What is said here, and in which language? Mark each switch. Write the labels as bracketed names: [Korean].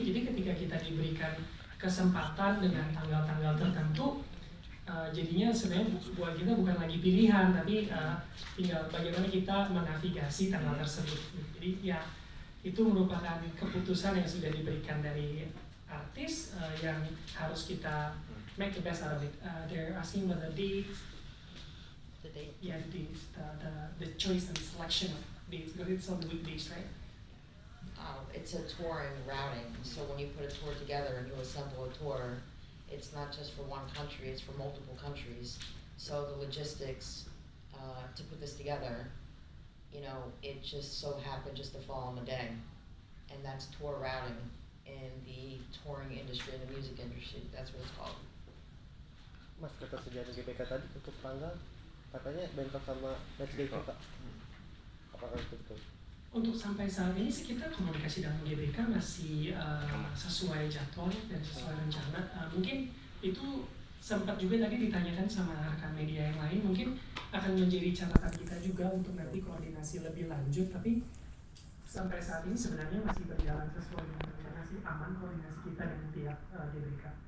[Indonesian] Jadi ketika kita diberikan kesempatan dengan tanggal-tanggal tertentu, jadinya sebenarnya buat kita bukan lagi pilihan, tapi tinggal bagaimana kita menavigasi tanggal tersebut. Jadi ya itu merupakan keputusan yang sudah diberikan dari artis yang harus kita [English] make the best out of it. They're asking about the dates. The date. Yeah, the dates, the choice and selection of dates, because it's on the weekdays, right? It's a touring routing, so when you put a tour together and you assemble a tour, it's not just for one country, it's for multiple countries. So the logistics to put this together, you know, it just so happened just to fall on the day. And that's tour routing in the touring industry, in the music industry, that's what it's called. [Indonesian] Mas, ketersediaan GBK tadi untuk tanggal katanya bentrok sama matchday kita. Apakah itu betul? Untuk sampai saat ini sih kita komunikasi dengan GBK masih sesuai jadwal dan sesuai rencana. Mungkin itu sempat juga tadi ditanyakan sama rekan media yang lain, mungkin akan menjadi catatan kita juga untuk nanti koordinasi lebih lanjut, tapi sampai saat ini sebenarnya masih berjalan sesuai dengan rencana sih, aman koordinasi kita dengan pihak GBK.